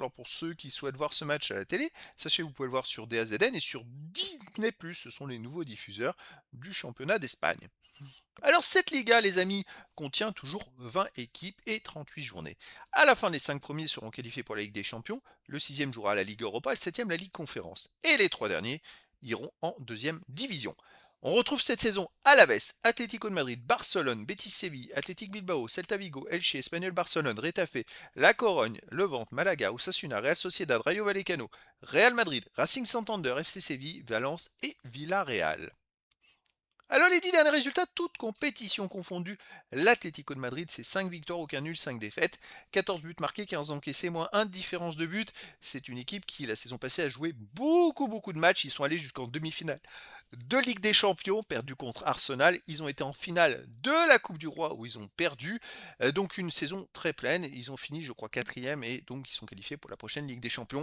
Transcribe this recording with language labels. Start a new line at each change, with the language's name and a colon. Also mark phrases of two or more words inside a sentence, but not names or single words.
French: Alors pour ceux qui souhaitent voir ce match à la télé, sachez que vous pouvez le voir sur DAZN et sur Disney+, ce sont les nouveaux diffuseurs du championnat d'Espagne. Alors cette Liga, les amis, contient toujours 20 équipes et 38 journées. À la fin, les 5 premiers seront qualifiés pour la Ligue des Champions, le 6e jouera la Ligue Europa et le 7e la Ligue Conférence. Et les 3 derniers iront en deuxième division. On retrouve cette saison Alaves, Atlético de Madrid, Barcelone, Betis Séville, Athletic Bilbao, Celta Vigo, Elche, Espanyol Barcelone, Retafe, La Corogne, Levante, Malaga, Osasuna, Real Sociedad, Rayo Vallecano, Real Madrid, Racing Santander, FC Séville, Valence et Villarreal. Alors les 10 derniers résultats, toutes compétitions confondues, l'Atlético de Madrid c'est 5 victoires, aucun nul, 5 défaites, 14 buts marqués, 15 encaissés, moins 1 de différence de but. C'est une équipe qui la saison passée a joué beaucoup de matchs, ils sont allés jusqu'en demi-finale de Ligue des Champions, perdu contre Arsenal, ils ont été en finale de la Coupe du Roi où ils ont perdu, donc une saison très pleine, ils ont fini je crois quatrième et donc ils sont qualifiés pour la prochaine Ligue des Champions.